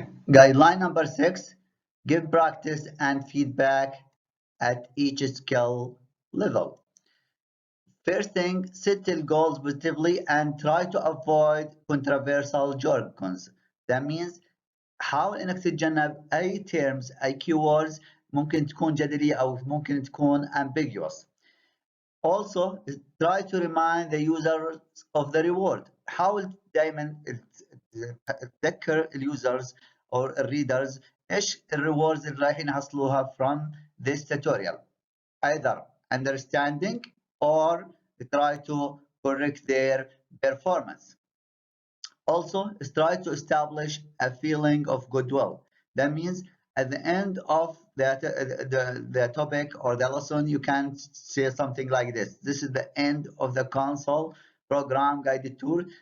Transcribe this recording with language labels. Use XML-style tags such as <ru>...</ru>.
<en>Guideline number 6, give practice and feedback at each skill level. First thing, set the goals positively and try to avoid controversial jargons. That means</en> <ar>حاول انك تتجنب اي terms اي keywords ممكن تكون جدلية او ممكن تكون ambiguous.</ar> <en>Also, try to remind the users of the reward.</en> <ar>حاول دائما تذكر اليوزرز or الريدرز ايش الريوردز اللي رايحين يحصلوها</ar> <en>from this tutorial. Either understanding or try to correct their performance. Also, try to establish a feeling of goodwill. That means At the end of the topic or the lesson, you can say something like this: this is the end of the console program guided tour.</en>